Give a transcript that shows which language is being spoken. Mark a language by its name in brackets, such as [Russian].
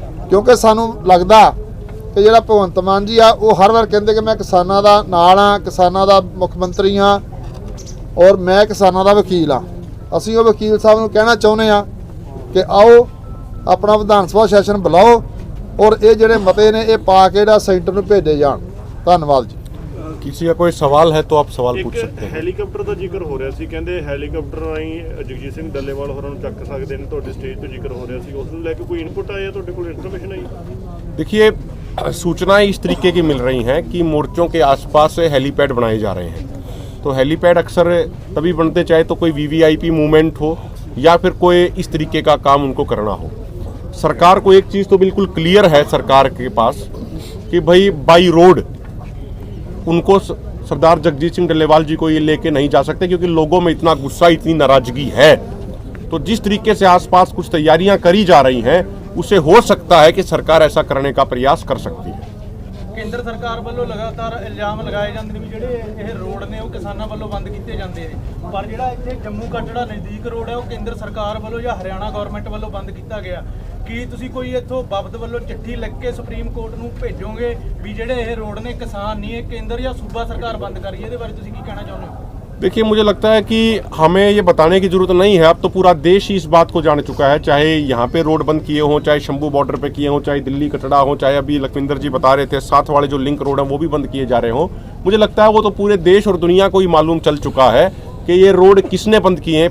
[Punjabi] ਕਿਉਂਕਿ ਸਾਨੂੰ ਲੱਗਦਾ ਕਿ ਜਿਹੜਾ ਭਗਵੰਤ ਮਾਨ ਜੀ ਆ ਉਹ ਹਰ ਵਾਰ ਕਹਿੰਦੇ ਕਿ ਮੈਂ ਕਿਸਾਨਾਂ ਦਾ ਨਾਲ ਆ, ਕਿਸਾਨਾਂ ਦਾ ਮੁੱਖ ਮੰਤਰੀ ਆ ਔਰ ਮੈਂ ਕਿਸਾਨਾਂ ਦਾ ਵਕੀਲ ਆ। ਅਸੀਂ ਉਹ ਵਕੀਲ ਸਾਹਿਬ ਨੂੰ ਕਹਿਣਾ ਚਾਹੁੰਦੇ ਆ ਕਿ ਆਓ ਆਪਣਾ ਵਿਧਾਨ ਸਭਾ ਸੈਸ਼ਨ ਬੁਲਾਓ ਔਰ ਇਹ ਜਿਹੜੇ ਮਤੇ ਨੇ ਇਹ ਪਾ ਕੇ ਜਿਹੜਾ ਸੈਂਟਰ ਨੂੰ ਭੇਜੇ ਜਾਣ। ਧੰਨਵਾਦ ਜੀ। [Hindi] किसी का कोई सवाल है तो आप सवाल पूछ सकते हैं। [Punjabi] ਹੈਲੀਕਾਪਟਰ ਦਾ ਜ਼ਿਕਰ ਹੋ ਰਿਹਾ ਸੀ, ਕਹਿੰਦੇ ਹੈਲੀਕਾਪਟਰ ਰਾਹੀਂ ਜਗਜੀਤ ਸਿੰਘ ਡੱਲੇਵਾਲ ਹੋਰਾਂ ਨੂੰ ਚੱਕ ਸਕਦੇ ਨੇ, ਤੁਹਾਡੇ ਸਟੇਜ ਤੇ ਜ਼ਿਕਰ ਹੋ ਰਿਹਾ ਸੀ, ਉਸ ਨੂੰ ਲੈ ਕੇ ਕੋਈ ਇਨਪੁਟ ਆਇਆ, ਤੁਹਾਡੇ ਕੋਲ ਇਨਫੋਰਮੇਸ਼ਨ आई? [Hindi] देखिए, सूचनाएं इस तरीके की मिल रही हैं कि मोर्चों के आसपास से हेलीपैड बनाए जा रहे हैं। तो हेलीपैड अक्सर तभी बनते चाहे तो कोई वीवीआईपी मूवमेंट हो या फिर कोई इस तरीके का काम उनको करना हो। सरकार को एक चीज़ तो बिल्कुल क्लियर है सरकार के पास कि भाई बाई रोड उनको सरदार जगजीत सिंह डल्लेवाल जी को ये लेके नहीं जा सकते, क्योंकि लोगों में इतना गुस्सा, इतनी नाराजगी है। तो जिस तरीके से आसपास कुछ तैयारियां करी जा रही हैं उसे हो सकता है कि सरकार ऐसा करने का प्रयास कर सकती है। [Punjabi] ਕੇਂਦਰ ਸਰਕਾਰ ਵੱਲੋਂ ਲਗਾਤਾਰ ਇਲਜ਼ਾਮ ਲਗਾਏ ਜਾਂਦੇ ਨੇ ਵੀ ਜਿਹੜੇ ਇਹ ਰੋਡ ਨੇ ਉਹ ਕਿਸਾਨਾਂ ਵੱਲੋਂ ਬੰਦ ਕੀਤੇ ਜਾਂਦੇ ਨੇ, ਪਰ ਜਿਹੜਾ ਇੱਥੇ ਜੰਮੂ ਕਟੜਾ ਨਜ਼ਦੀਕ ਰੋਡ ਹੈ ਉਹ ਕੇਂਦਰ ਸਰਕਾਰ ਵੱਲੋਂ ਜਾਂ ਹਰਿਆਣਾ ਗਵਰਨਮੈਂਟ ਵੱਲੋਂ ਬੰਦ ਕੀਤਾ ਗਿਆ। ਕੀ ਤੁਸੀਂ ਕੋਈ ਇੱਥੋਂ ਬਾਬਤ ਵੱਲੋਂ ਚਿੱਠੀ ਲਿਖ ਕੇ ਸੁਪਰੀਮ ਕੋਰਟ ਨੂੰ ਭੇਜੋਗੇ ਵੀ ਜਿਹੜੇ ਇਹ ਰੋਡ ਨੇ ਕਿਸਾਨ ਨਹੀਂ, ਇਹ ਕੇਂਦਰ ਜਾਂ ਸੂਬਾ ਸਰਕਾਰ ਬੰਦ ਕਰੀ? ਇਹਦੇ ਬਾਰੇ ਤੁਸੀਂ ਕੀ ਕਹਿਣਾ ਚਾਹੁੰਦੇ ਹੋ? [Hindi] देखिए, मुझे लगता है कि हमें ये बताने की ज़रूरत नहीं है, अब तो पूरा देश ही इस बात को जान चुका है। चाहे यहाँ पे रोड बंद किए हों, चाहे शंभू बॉर्डर पे किए हों, चाहे दिल्ली कटड़ा हो, चाहे अभी लखविंदर जी बता रहे थे साथ वाले जो लिंक रोड हैं वो भी बंद किए जा रहे हों। मुझे लगता है वो तो पूरे देश और दुनिया को ही मालूम चल चुका है कि ये रोड किसने बंद किए हैं।